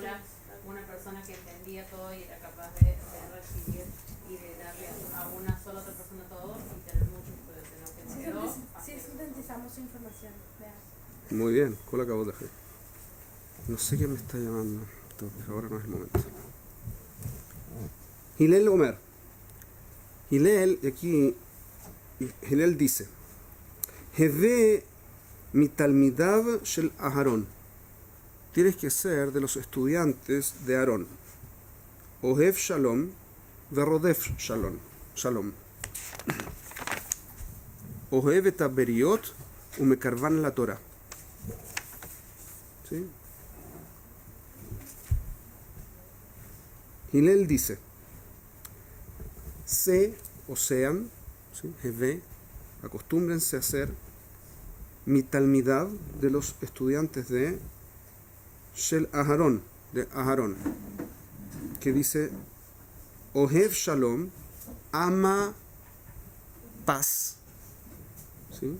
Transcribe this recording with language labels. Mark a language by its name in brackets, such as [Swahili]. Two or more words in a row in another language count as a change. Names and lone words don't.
[Spanish] sola, una persona que entendía todo y era capaz de recibir y de darle a una sola otra persona todo y tener muchos estudiantes, no que quedó Sí, sintetizamos su información. Veas. Muy bien, ¿cuál acabo de hacer? No sé quién me está llamando, pero ahora no es el momento. Hillel Omer. Hillel, aquí, Hillel dice, [Hebrew] הוי מתלמידיו של אהרן. [Spanish] Tienes que ser de los estudiantes de Aarón. [Hebrew] אוהב שלום ורודף שלום. אוהב את הבריות ומקרבן לתורה. [Spanish] ¿Sí? Hillel dice, o sean, ¿sí? Heve, acostúmbrense a ser [Hebrew] מתלמידיו [Spanish] de los estudiantes de [Hebrew] של אהרן, [Spanish] que dice, [Hebrew] אוהב שלום, [Spanish] ama paz, ¿sí?